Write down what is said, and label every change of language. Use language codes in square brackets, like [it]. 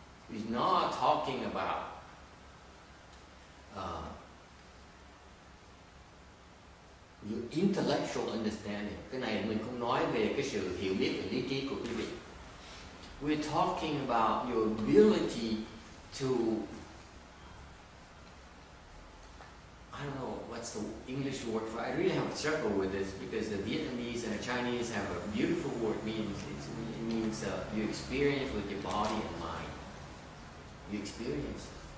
[en] We're not talking about your intellectual understanding. [vi] Cái này mình không nói về cái sự hiểu biết về lý trí của quý vị. [en] We're talking about your ability to, I don't know what's the English word for it. I really have a struggle with this because the Vietnamese and the Chinese have a beautiful word. It means you experience with your body and mind. You experience.